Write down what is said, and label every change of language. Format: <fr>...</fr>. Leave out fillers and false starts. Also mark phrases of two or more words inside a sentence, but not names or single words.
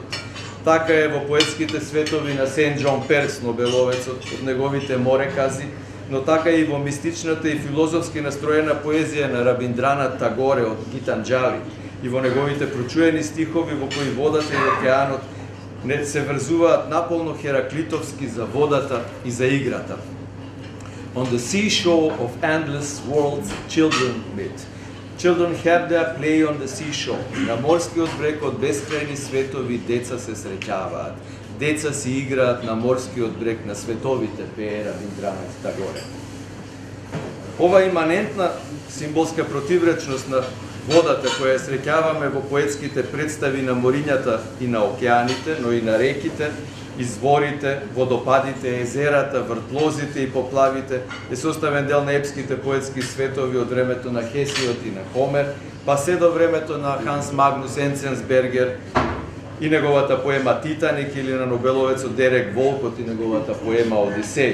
<mk>Така е во поетските светови на Сен Џон Перс, нобеловецот, од неговите морекази, но така и во мистичната и филозофски настроена поезија на Рабиндранат Тагоре од Гитанџали и во неговите прочуени стихови во кои водата и океанот не се врзуваат наполно хераклитовски за водата и за играта.</mk> <en>On the seashore of endless worlds, children meet. Children have their play on the seashore.</en> <mk>На морскиот брег од бескрајни светови деца се среќаваат. Деца си играат на морскиот брег на световите, пее Рабиндранат Тагоре. Ова иманентна символска противречност на водата која среќаваме во поетските представи на морињата и на океаните, но и на реките, изворите, водопадите, езерата, вртлозите и поплавите е составен дел на епските поетски светови од времето на Хесиот и на Хомер, па се до времето на Ханс Магнус Енценсбергер и неговата поема Титаник или на нобеловецот Дерек Волкот и неговата поема Одисеј.</mk>